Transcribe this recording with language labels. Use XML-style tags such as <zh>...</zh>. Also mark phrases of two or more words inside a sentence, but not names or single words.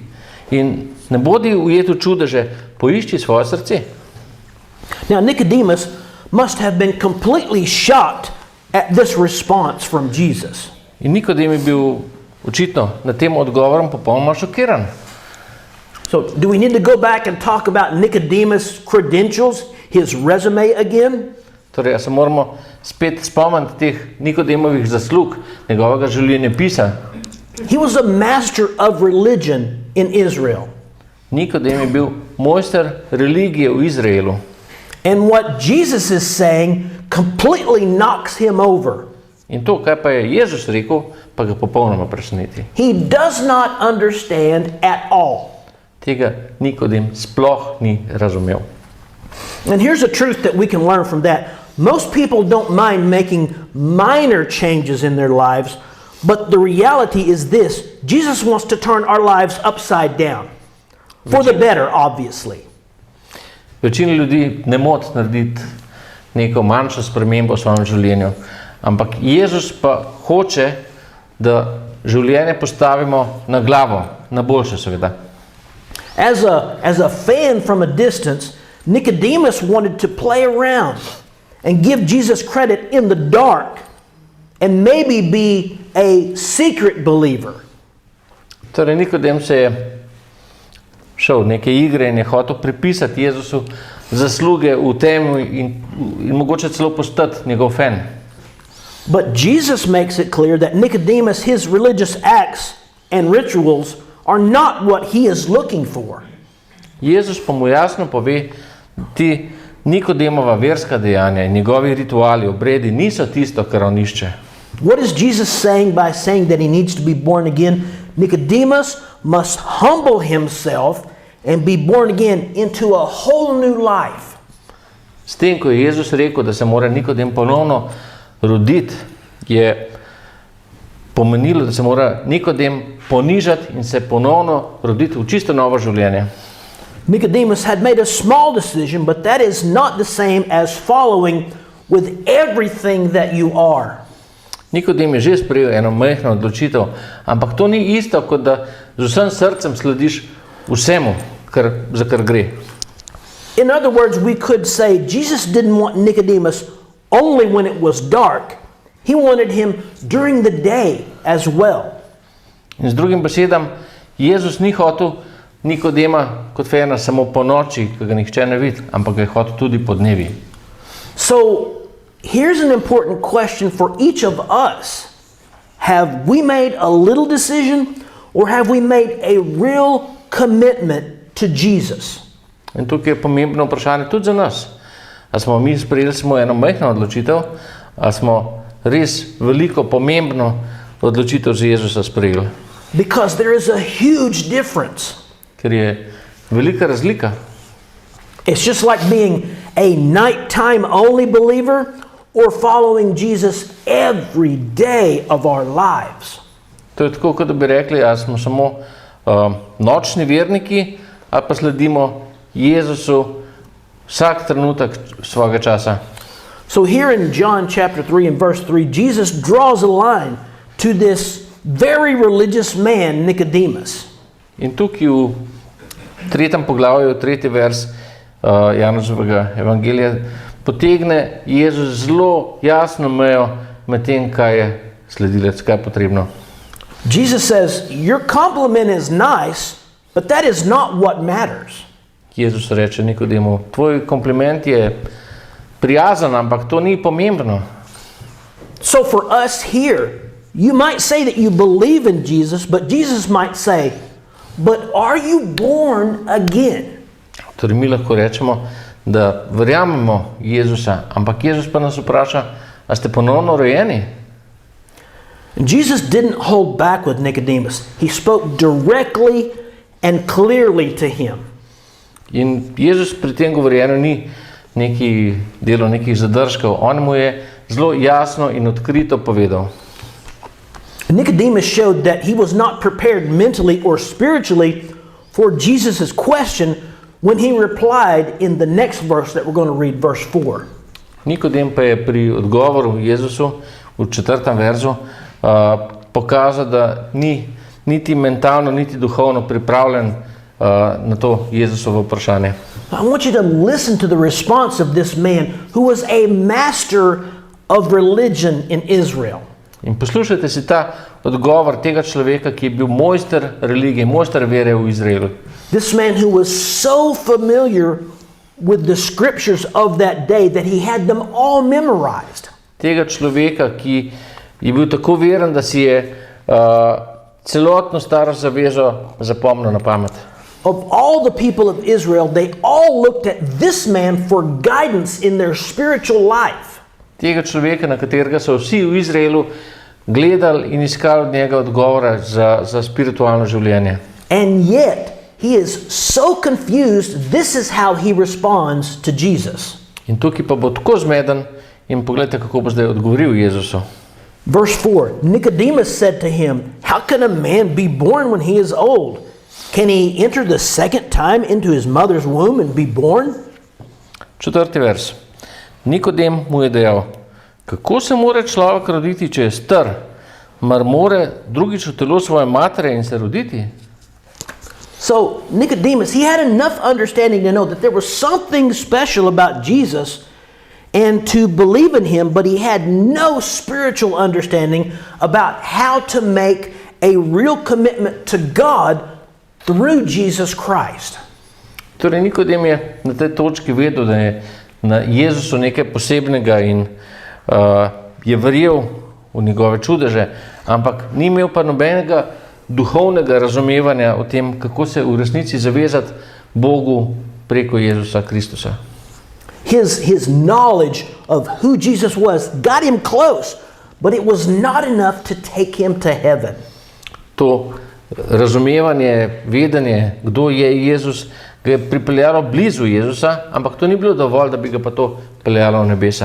<sl>In ne bodi ujet v čudeže, poišči svoje srce.</sl> <en>Now, Nicodemus must have been completely shocked at this response from Jesus.</en> <sl>In Nikodem je bil očitno nad tem odgovorom popolnoma šokiran.</sl> <en>So, do we need to go back and talk about Nicodemus' credentials, his resume again?</en> <sl>Torej, se moramo spet spomniti teh Nikodemovih zaslug, njegovega življenjepisa.</sl> <en>He was a master of religion in Israel.</en> <sl>Nikodem je bil mojster religije v Izraelu.</sl> <en>And what Jesus is saying completely knocks him over.</en> <sl>In to, kaj pa je Jezus rekel, pa ga popolnoma preseneti.</sl> <en>He does not understand at all.</en> <sl>Tega Nikodem sploh ni razumel.</sl> <en>And here's a truth that we can learn from that. Most people don't mind making minor changes in their lives, but the reality is this: Jesus wants to turn our lives upside down. For the better, obviously.</en> <sl>Večina ljudi ne moti narediti neko manjšo spremembo v svojem življenju, ampak Jezus pa hoče, da življenje postavimo na glavo, na boljše seveda.</sl> <en>As a fan from a distance, Nicodemus wanted to play around and give Jesus credit in the dark and maybe be a secret believer.</en> <sl>Torej, Nikodem se je šel neke igre in je hotel pripisati Jezusu zasluge v temi in mogoče celo postati njegov fan.</sl> <en>But Jesus makes it clear that Nicodemus, his religious acts and rituals are not what he is looking for.</en> <sl>Jezus pa mu jasno pove, ti Nikodemova verska dejanja in njegovi rituali, obredi niso tisto, kar on išče.</sl> <en>What is Jesus saying by saying that he needs to be born again? Nicodemus must humble himself and be born again into a whole new life.</en> <sl>S tem, ko je Jezus rekel, da se mora Nikodem ponovno roditi, je pomenilo, da se mora Nikodem ponižati in se ponovno roditi v čisto novo življenje.</sl> <en>Nicodemus had made a small decision, but that is not the same as following with everything that you are.</en> <sl>Nikodem je že sprejel eno majhno odločitev, ampak to ni isto, kot da z vsem srcem slediš vsemu, za kar gre.</sl> <en>In other words, we could say Jesus didn't want Nicodemus only when it was dark. He wanted him during the day as well.</en> <sl>In z drugim besedam, Jezus ni hotel Nikodema kot fena samo po noči, ki ga nihče ne vidi, ampak ga je hotel tudi po dnevi.</sl> <en>So, here's an important question for each of us. Have we made a little decision or have we made a real commitment to Jesus?</en> <sl>In tukaj je pomembno vprašanje tudi za nas. A smo mi sprejeli samo eno majhno odločitev, a smo res veliko pomembno odločitev za Jezusa sprejeli?</sl> <en>Because there is a huge difference.</en> <sl>Ker je velika razlika.</sl> <en>It's just like being a nighttime only believer or following Jesus every day of our lives.</en> <sl>To je tako, kot da bi rekli, a smo samo nočni verniki, ali pa sledimo Jezusu vsak trenutek svojega časa.</sl> <en>So here in John chapter 3 and verse 3, Jesus draws a line to this very religious man, Nicodemus.</en> <sl>In tukaj v 3. poglavju, 3. vers Janezovega evangelija, potegne Jezus zelo jasno mejo med tem, kaj je sledilec, kaj je potrebno.</sl> <en>Jesus says, your compliment is nice, but that is not what matters.</en> <sl>Jezus reče Nikodemu, tvoj kompliment je prijazen, ampak to ni pomembno.</sl> <en>So for us here, you might say that you believe in Jesus, but Jesus might say, but are you born again?</en> <sl>Torej mi lahko rečemo, da verjamemo Jezusa, ampak Jezus pa nas vpraša, a ste ponovno rojeni?</sl> <en>And Jesus didn't hold back with Nicodemus. He spoke directly and clearly to him.</en> <sl>In Jezus pri tem govorjenju ni delo nekih zadržkov. On mu je zelo jasno in odkrito povedal.</sl> <en>Nicodemus showed that he was not prepared mentally or spiritually for Jesus' question when he replied in the next verse that we're going to read, verse 4.</en> <sl>Nikodem pa je pri odgovoru Jezusu v 4. verzu pokazal, da ni niti mentalno, niti duhovno pripravljen na to Jezusovo vprašanje.</sl> <en>I want you to listen to the response of this man who was a master of religion in Israel.</en> <sl>In poslušajte si ta odgovor tega človeka, ki je bil mojster religije, mojster vere v Izraelu.</sl> <en>This man who was so familiar with the scriptures of that day that he had them all memorized.</en> <sl>Tega človeka, ki je bil tako veren, da si je celotno staro zavezo zapomnil na pamet.</sl> <en>Of all the people of Israel, they all looked at this man for guidance in their spiritual life.</en> <sl>Tega človeka, na katerega so vsi v Izraelu gledali in iskali od njega odgovora za spiritualno življenje.</sl> <en>And yet, he is so confused, this is how he responds to Jesus.</en> <sl>In tukaj pa bo tako zmeden in pogledajte, kako bo zdaj odgovoril Jezusu.</sl> <en>Verse 4, Nicodemus said to him, how can a man be born when he is old? Can he enter the second time into his mother's womb and be born?</en> <sl>4. vers. Nikodem mu je dejal, kako se more človek roditi, če je star? Mar more drugič v telo svoje matere in se roditi?</sl> <en>So Nicodemus, he had enough understanding to know that there was something special about Jesus and to believe in him, but he had no spiritual understanding about how to make a real commitment to God through Jesus Christ.</en> <sl>Torej Nikodem je na tej točki vedel, da je na Jezusu nekaj posebnega in je verjel v njegove čudeže, ampak ni imel pa nobenega duhovnega razumevanja o tem, kako se v resnici zavezati Bogu preko Jezusa Kristusa.</sl> <en>His knowledge of who Jesus was got him close, but it was not enough to take him to heaven.</en> <sl>To razumevanje, vedenje, kdo je Jezus, ga je pripeljalo blizu Jezusa, ampak to ni bilo dovolj, da bi ga pa to peljalo v nebesa.</sl>